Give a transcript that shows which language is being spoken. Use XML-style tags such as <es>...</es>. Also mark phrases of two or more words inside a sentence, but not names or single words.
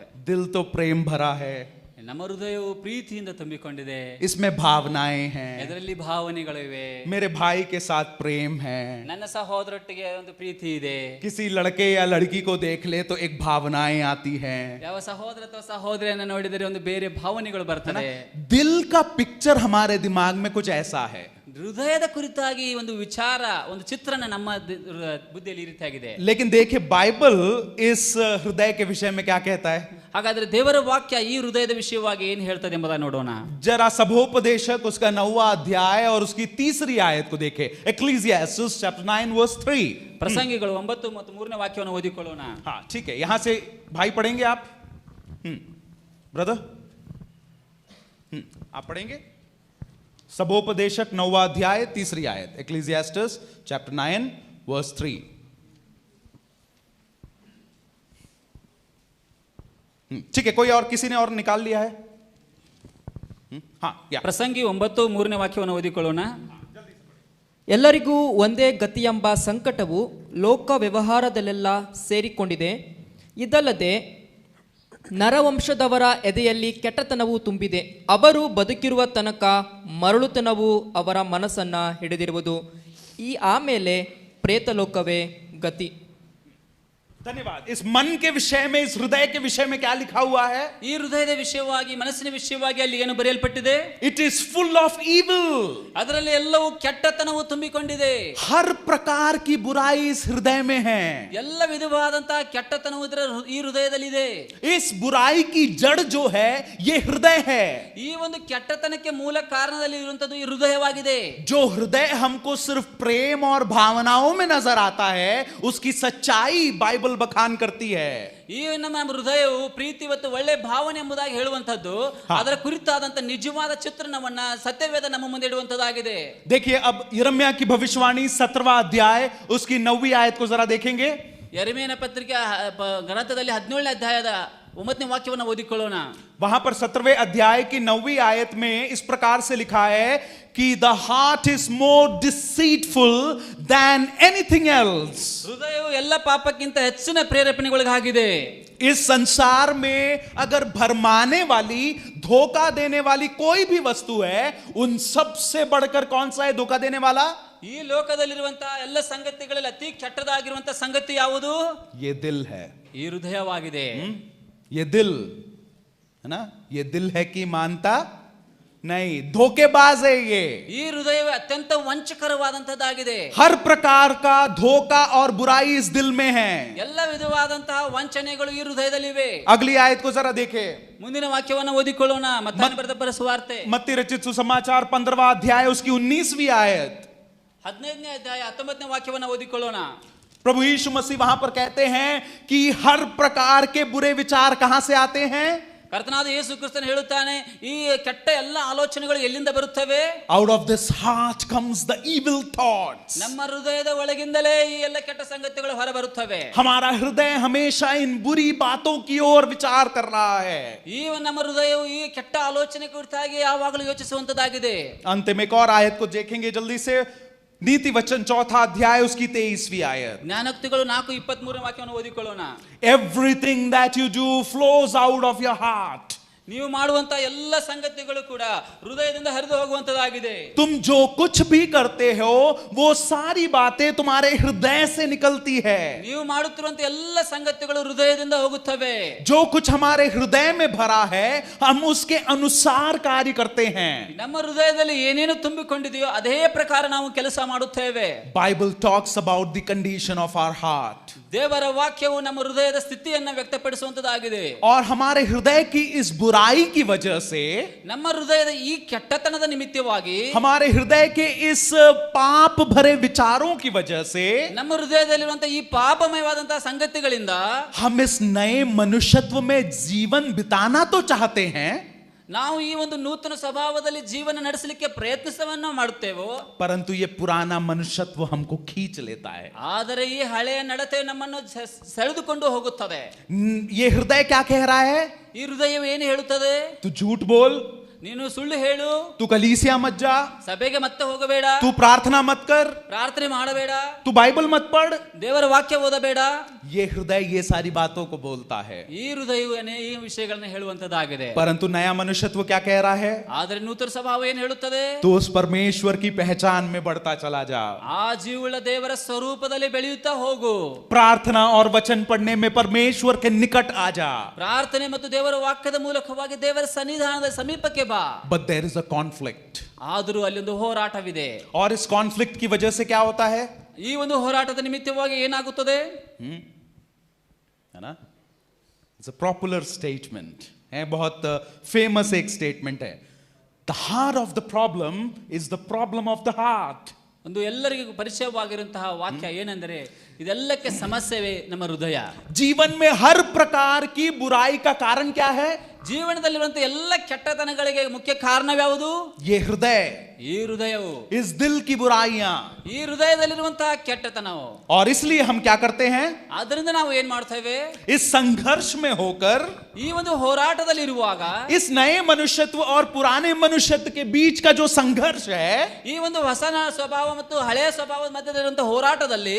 <hi>दिल तो प्रेम भरा है,</hi> <kn>ನಮ್ಮ ಹೃದಯವು ಪ್ರೀತಿಯಿಂದ ತುಂಬಿಕೊಂಡಿದೆ.</kn> <hi>इसमें भावनाएं हैं,</hi> <kn>ಇದರಲ್ಲಿ ಭಾವನೆಗಳಿವೆ.</kn> <hi>मेरे भाई के साथ प्रेम है,</hi> <kn>ನನ್ನ ಸಹೋದರೊಟ್ಟಿಗೆ ಒಂದು ಪ್ರೀತಿ ಇದೆ.</kn> <hi>किसी लड़के या लड़की को देख ले तो एक भावनाएं आती हैं.</hi> <kn>ಯಾವ ಸಹೋದರ ಅಥವಾ ಸಹೋದರಿಯನ್ನು ನೋಡಿದರೆ ಒಂದು ಬೇರೆ ಭಾವನೆಗಳು ಬರ್ತದೆ.</kn> <hi>दिल का पिक्चर हमारे दिमाग में कुछ ऐसा है.</hi> <kn>ಹೃದಯದ ಕುರಿತಾಗಿ ಒಂದು ವಿಚಾರ, ಒಂದು ಚಿತ್ರಣ ನಮ್ಮ ಬುದ್ಧಿಯಲ್ಲಿ ಈ ರೀತಿಯಾಗಿದೆ.</kn> <hi>लेकिन देखिए बाइबल इस हृदय के विषय में क्या कहता है.</hi> <kn>ಹಾಗಾದ್ರೆ ದೇವರ ವಾಕ್ಯ ಈ ಹೃದಯದ ವಿಷಯವಾಗಿ ಏನು ಹೇಳ್ತದೆ ಎಂಬುದನ್ನು ನೋಡೋಣ.</kn> <hi>जरा सभोपदेशक उसका 9वां अध्याय और उसकी 3री आयत को देखें.</hi> <en>Ecclesiastes chapter 9 verse 3.</en> <kn>ಪ್ರಸಂಗಿಗಳು 9 ಮತ್ತು 3ನೇ ವಾಕ್ಯವನ್ನು ಓದಿಕೊಳ್ಳೋಣ.</kn> <hi>हाँ ठीक है, यहां से भाई पढ़ेंगे आप. ब्रदर आप पढ़ेंगे. सभोपदेशक 9वां अध्याय 3री आयत.</hi> <en>Ecclesiastes chapter 9 verse 3.</en> <hi>ठीक है, कोई और, किसी ने और निकाल लिया है? हाँ या</hi> <kn>ಪ್ರಸಂಗಿ 9 3ನೇ ವಾಕ್ಯವನ್ನು ಓದಿಕೊಳ್ಳೋಣ. ಎಲ್ಲರಿಗೂ ಒಂದೇ ಗತಿಯೆಂಬ ಸಂಕಟವು ಲೋಕ ವ್ಯವಹಾರದಲ್ಲೆಲ್ಲ ಸೇರಿಕೊಂಡಿದೆ. ಇದಲ್ಲದೆ ನರವಂಶದವರ ಎದೆಯಲ್ಲಿ ಕೆಟ್ಟತನವು ತುಂಬಿದೆ. ಅವರು ಬದುಕಿರುವ ತನಕ ಮರಳುತನವು ಅವರ ಮನಸ್ಸನ್ನ ಹಿಡಿದಿರುವುದು. ಆಮೇಲೆ ಪ್ರೇತಲೋಕವೇ ಗತಿ.</kn> <hi>धन्यवाद. इस मन के विषय में, इस हृदय के विषय में क्या लिखा हुआ है?</hi> <kn>ಈ ಹೃದಯದ ವಿಷಯವಾಗಿ, ಮನಸ್ಸಿನ ವಿಷಯವಾಗಿ ಅಲ್ಲಿ ಏನು ಬರೆಯಲ್ಪಟ್ಟಿದೆ?</kn> <en>It is full of evil.</en> <kn>ಅದರಲ್ಲಿ ಎಲ್ಲವೂ ಕೆಟ್ಟತನವು ತುಂಬಿಕೊಂಡಿದೆ.</kn> <hi>हर प्रकार की बुराई इस हृदय में है.</hi> <kn>ಎಲ್ಲ ವಿಧವಾದಂತಹ ಕೆಟ್ಟತನವು ಇದರ ಈ ಹೃದಯದಲ್ಲಿದೆ.</kn> <hi>इस बुराई की जड़ जो है ये हृदय है.</hi> <kn>ಈ ಒಂದು ಕೆಟ್ಟತನಕ್ಕೆ ಮೂಲ ಕಾರಣದಲ್ಲಿ ಇರುವಂತದ್ದು ಈ ಹೃದಯವಾಗಿದೆ.</kn> <hi>जो हृदय हमको सिर्फ प्रेम और भावनाओं में नजर आता है, उसकी सच्चाई बाइबल बखान करती है.</hi> <kn>ಈ ನಮ್ಮ ಹೃದಯವು ಪ್ರೀತಿ ಮತ್ತು ಒಳ್ಳೆ ಭಾವನೆ ಎಂಬುದಾಗಿ ಹೇಳುವಂತದ್ದು, ಅದರ ಕುರಿತಾದಂತ ನಿಜವಾದ ಚಿತ್ರಣವನ್ನ ಸತ್ಯವೇದ ನಮ್ಮ ಮುಂದೆ ಇಡುವಂತದ್ದಾಗಿದೆ.</kn> <hi>देखिए अब यिर्मयाह की भविष्यवाणी 17वां अध्याय उसकी 9वीं आयत को जरा देखेंगे.</hi> <kn>ಯೆರೆಮೀಯನ ಪತ್ರಿಕೆ ಗ್ರಂಥದಲ್ಲಿ 17ನೇ ಅಧ್ಯಾಯದ 9ನೇ ವಾಕ್ಯವನ್ನು ಓದಿಕೊಳ್ಳೋಣ.</kn> <hi>वहां पर 17वें अध्याय की 9वीं आयत में इस प्रकार से लिखा है कि</hi> <en>the heart is more deceitful than anything else.</en> <kn>ಹೃದಯವು ಎಲ್ಲ ಪಾಪಕ್ಕಿಂತ ಹೆಚ್ಚಿನ ಪ್ರೇರೇಪಣೆಗೊಳಗಾಗಿದೆ.</kn> <hi>इस संसार में अगर भरमाने वाली, धोखा देने वाली कोई भी वस्तु है, उन सब से बढ़कर कौन सा है धोखा देने वाला?</hi> <kn>ಈ ಲೋಕದಲ್ಲಿರುವಂತಹ ಎಲ್ಲ ಸಂಗತಿಗಳಲ್ಲಿ ಅತಿ ಕೆಟ್ಟದಾಗಿರುವಂತಹ ಸಂಗತಿ ಯಾವುದು?</kn> <hi>ये दिल है.</hi> <kn>ಈ ಹೃದಯವಾಗಿದೆ.</kn> <hi>ये दिल है ना. ये दिल है कि मानता नहीं, धोखेबाज है ये.</hi> <kn>ಈ ಹೃದಯವೇ ಅತ್ಯಂತ ವಂಚಕರವಾದಂತದ್ದಾಗಿದೆ.</kn> <hi>हर प्रकार का धोखा और बुराई इस दिल में है.</hi> <kn>ಎಲ್ಲ ವಿಧವಾದಂತಹ ವಂಚನೆಗಳು ಈ ಹೃದಯದಲ್ಲಿವೆ.</kn> <hi>अगली आयत को जरा देखें.</hi> <kn>ಮುಂದಿನ ವಾಕ್ಯವನ್ನು ಓದಿಕೊಳ್ಳೋಣ. ಮತ್ತಾಯನ ಬರೆದ ಸುವಾರ್ತೆ</kn> <hi>मत्ती रचित सुसमाचार 15वां अध्याय उसकी 19वीं आयत.</hi> <kn>15ನೇ ಅಧ್ಯಾಯ 19ನೇ ವಾಕ್ಯವನ್ನು ಓದಿಕೊಳ್ಳೋಣ.</kn> <hi>प्रभु यीशु मसीह वहां पर कहते हैं कि हर प्रकार के बुरे विचार कहां से आते हैं?</hi> <kn>ಕರ್ತನಾದ ಯೇಸು ಕ್ರಿಸ್ತನು ಹೇಳುತ್ತಾನೆ, ಈ ಕೆಟ್ಟ ಎಲ್ಲ ಆಲೋಚನೆಗಳು ಎಲ್ಲಿಂದ ಬರುತ್ತವೆ?</kn> <en>Out of this heart comes the evil thoughts.</en> <kn>ನಮ್ಮ ಹೃದಯದ ಒಳಗಿಂದಲೇ ಈ ಎಲ್ಲ ಕೆಟ್ಟ ಸಂಗತಿಗಳು ಹೊರಬರುತ್ತವೆ.</kn> <hi>हमारा हृदय हमेशा इन बुरी बातों की ओर विचार कर रहा है.</hi> <kn>ಈ ನಮ್ಮ ಹೃದಯವು ಈ ಕೆಟ್ಟ ಆಲೋಚನೆ ಕುರಿತಾಗಿ ಯಾವಾಗಲೂ ಯೋಚಿಸುವಂತದ್ದಾಗಿದೆ.</kn> <hi>अंत में एक और आयत को देखेंगे जल्दी से, नीति वचन 4 अध्याय उसकी 23वीं आयत.</hi> <kn>ಜ್ಞಾನೋಕ್ತಿಗಳು 4:23 ವಾಕ್ಯವನ್ನು ಓದಿಕೊಳ್ಳೋಣ.</kn> <en>Everything that you do flows out of your heart.</en> <kn>ನೀವು ಮಾಡುವಂತ ಎಲ್ಲ ಸಂಗತಿಗಳು ಕೂಡ ಹೃದಯದಿಂದ ಹರಿದು ಹೋಗುವಂತದ್ದಾಗಿದೆ.</kn> <hi>तुम जो कुछ भी करते हो वो सारी बातें तुम्हारे हृदय से निकलती है.</hi> <kn>ನೀವು ಮಾಡುತ್ತಿರುವಂತ ಎಲ್ಲ ಸಂಗತಿಗಳು ಹೃದಯದಿಂದ ಹೋಗುತ್ತವೆ.</kn> <hi>जो कुछ हमारे हृदय में भरा है हम उसके अनुसार कार्य करते हैं.</hi> <kn>ನಮ್ಮ ಹೃದಯದಲ್ಲಿ ಏನೇನು ತುಂಬಿಕೊಂಡಿದೆಯೋ ಅದೇ ಪ್ರಕಾರ ನಾವು ಕೆಲಸ ಮಾಡುತ್ತೇವೆ.</kn> <en>Bible talks about the condition of our heart.</en> <kn>ದೇವರ ವಾಕ್ಯವು ನಮ್ಮ ಹೃದಯದ ಸ್ಥಿತಿಯನ್ನು ವ್ಯಕ್ತಪಡಿಸುವಂತದ್ದಾಗಿದೆ.</kn> <hi>और हमारे हृदय की इस बुराई की वजह से,</hi> <kn>ನಮ್ಮ ಹೃದಯದ ಈ ಕೆಟ್ಟತನದ ನಿಮಿತ್ತವಾಗಿ,</kn> <hi>हमारे हृदय के इस पाप भरे विचारों की वजह से,</hi> <kn>ನಮ್ಮ ಹೃದಯದಲ್ಲಿರುವಂತಹ ಈ ಪಾಪಮಯವಾದಂತಹ ಸಂಗತಿಗಳಿಂದ</kn> <hi>हम इस नए मनुष्यत्व में जीवन बिताना तो चाहते हैं,</hi> <kn>ನಾವು ಈ ಒಂದು ನೂತನ ಸ್ವಭಾವದಲ್ಲಿ ಜೀವನ ನಡೆಸಲಿಕ್ಕೆ ಪ್ರಯತ್ನವನ್ನು ಮಾಡುತ್ತೇವೆ.</kn> <hi>परंतु ये पुराना मनुष्यत्व हमको खींच लेता है.</hi> <kn>ಆದರೆ ಈ ಹಳೆಯ ನಡತೆ ನಮ್ಮನ್ನು ಸೆಳೆದುಕೊಂಡು ಹೋಗುತ್ತದೆ.</kn> <hi>ये हृदय क्या कह रहा है?</hi> <kn>ಈ ಹೃದಯವು ಏನು ಹೇಳುತ್ತದೆ?</kn> <hi>तू झूठ बोल,</hi> <kn>ನೀನು ಸುಳ್ಳು ಹೇಳು,</kn> <hi>तू कलीसिया मत जा,</hi> <kn>ಸಭೆಗೆ ಮತ್ತೆ ಹೋಗಬೇಡ,</kn> <hi>तू प्रार्थना मत कर,</hi> <kn>ಪ್ರಾರ್ಥನೆ ಮಾಡಬೇಡ,</kn> <hi>तू बाइबल मत पढ़.</hi> <kn>ದೇವರ ವಾಕ್ಯ ಓದಬೇಡ.</kn> <hi>ये हृदय ये सारी बातों को बोलता है.</hi> <kn>ಈ ಹೃದಯವು ಈ ವಿಷಯಗಳನ್ನು ಹೇಳುವಂತದ್ದಾಗಿದೆ.</kn> <hi>परंतु नया मनुष्यत्व क्या कह रहा है?</hi> <kn>ಆದರೆ ನೂತನ ಸ್ವಭಾವ ಏನು ಹೇಳುತ್ತದೆ?</kn> <hi>तो उस परमेश्वर की पहचान में बढ़ता चला जा.</hi> <kn>ಆ ಜೀವವುಳ್ಳ ದೇವರ ಸ್ವರೂಪದಲ್ಲಿ ಬೆಳೆಯುತ್ತಾ ಹೋಗು.</kn> <hi>प्रार्थना और वचन पढ़ने में परमेश्वर के निकट आ जा.</hi> <kn>ಪ್ರಾರ್ಥನೆ ಮತ್ತು ದೇವರ ವಾಕ್ಯದ ಮೂಲಕವಾಗಿ ದೇವರ ಸನ್ನಿಧಾನದ ಸಮೀಪಕ್ಕೆ ಬಾ.</kn> <en>But there is a conflict.</en> <kn>ಆದರೂ ಅಲ್ಲಿ ಒಂದು ಹೋರಾಟವಿದೆ.</kn> <hi>और इस कॉन्फ्लिक्ट की वजह से क्या होता है?</hi> <kn>ಈ ಒಂದು ಹೋರಾಟದ ನಿಮಿತ್ತವಾಗಿ ಏನಾಗುತ್ತದೆ?</kn> <hi>है ना?</hi> <en>It's a popular statement</en> <hi>है, बहुत फेमस एक स्टेटमेंट है.</hi> <en>The heart of the problem is the problem of the heart.</en> <kn>ಒಂದು ಎಲ್ಲರಿಗೂ ಪರಿಚಯವಾಗಿರುವಂತಹ ವಾಕ್ಯ ಏನೆಂದರೆ, ಇದೆಲ್ಲಕ್ಕೆ ಸಮಸ್ಯೆವೇ ನಮ್ಮ ಹೃದಯ.</kn> <hi>जीवन में हर प्रकार की बुराई का कारण क्या है?</hi> <kn>ಜೀವನದಲ್ಲಿರುವಂತಹ ಎಲ್ಲ ಕೆಟ್ಟತನಗಳಿಗೆ ಮುಖ್ಯ ಕಾರಣವ್ಯಾವುದು?</kn> <hi>ये हृदय,</hi> <kn>ಈ ಹೃದಯವು,</kn> <hi>इस दिल की बुराइयां.</hi> <kn>ಈ ಹೃದಯದಲ್ಲಿರುವಂತಹ ಕೆಟ್ಟತನವು.</kn> <hi>और इसलिए हम क्या करते हैं?</hi> <kn>ಆದ್ದರಿಂದ ನಾವು ಏನ್ ಮಾಡ್ತೇವೆ?</kn> <hi>इस संघर्ष में होकर,</hi> <kn>ಈ ಒಂದು ಹೋರಾಟದಲ್ಲಿ ಇರುವಾಗ,</kn> <hi>इस नए मनुष्यत्व और पुराने मनुष्यत्व के बीच का जो संघर्ष है,</hi> <kn>ಈ ಒಂದು ಹೊಸ ಸ್ವಭಾವ ಮತ್ತು ಹಳೆಯ ಸ್ವಭಾವದ ಮಧ್ಯದಲ್ಲಿರುವಂತಹ ಹೋರಾಟದಲ್ಲಿ</kn>